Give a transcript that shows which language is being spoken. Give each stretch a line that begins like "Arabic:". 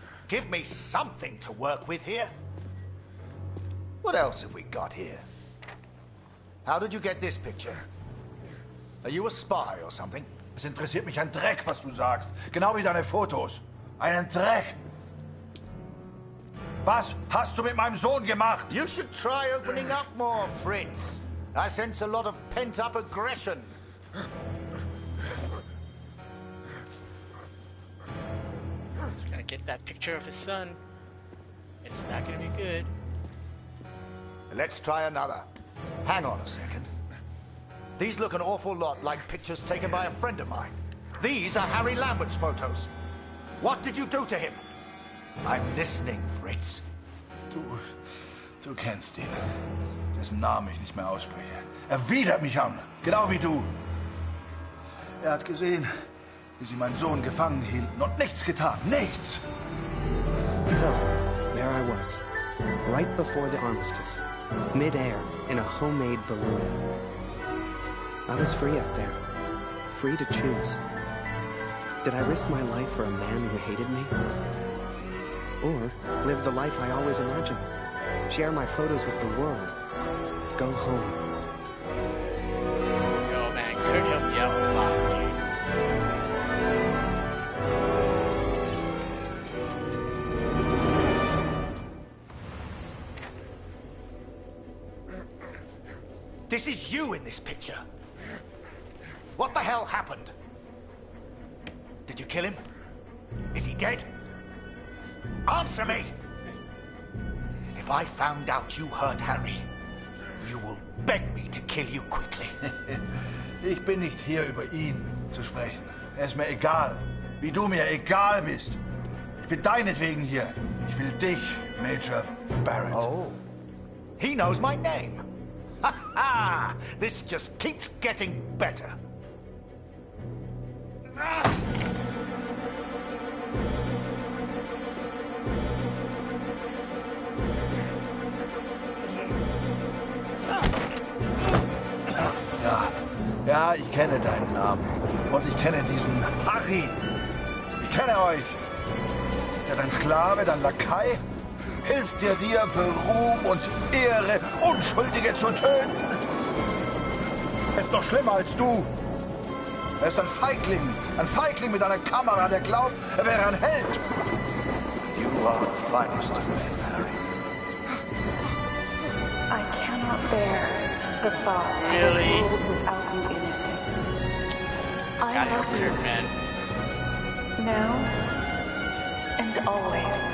English: Give me something to work with here. What else have we got here? How did you get this picture? Are you a spy or something?
German: Es interessiert mich ein Dreck, was du sagst. Genau wie deine Fotos. Einen Dreck. Was hast du mit meinem Sohn gemacht?
English: You should try opening up more, Fritz. I sense a lot of pent-up aggression. He's gonna get that picture of his son. It's not gonna be good. Let's try another. Hang on a second. These look an awful lot like pictures taken by a friend of mine. These are Harry Lambert's photos. What did you do to him? I'm listening, Fritz.
German: Du kennst ihn. Dessen Namen ich nicht mehr ausspreche. Er widert mich an, genau wie du. Er hat gesehen, wie sie meinen Sohn gefangen hielten und nichts getan. Nichts!
English: So, there I was, right before the armistice, mid-air in a homemade balloon. I was free up there, free to choose. Did I risk my life for a man who hated me? Or live the life I always imagined? Share my photos with the world? Go home? Yo, man, Kurt helped you out a lot, dude. This is you in this picture. What the hell happened? Did you kill him? Is he dead? Answer me! If I found out you hurt Harry, you will beg me to kill you quickly.
German: Ich bin nicht hier, über ihn zu sprechen. Er ist mir egal, wie du mir egal bist. Ich bin deinetwegen hier. Ich will dich, Major Barrett.
English: Oh, he knows my name. Ha ha! This just keeps getting better.
German: Ja, ich kenne deinen Namen. Und ich kenne diesen Harry. Ich kenne euch. Ist er dein Sklave, dein Lakai? Hilft er dir für Ruhm und Ehre, Unschuldige zu töten? Er ist noch schlimmer als du. Er ist ein Feigling mit einer Kamera, der glaubt, er wäre ein Held.
English: You are the finest of men, Harry. I cannot bear the thought Really? of a world without you in it. I love you. Man. Now and always.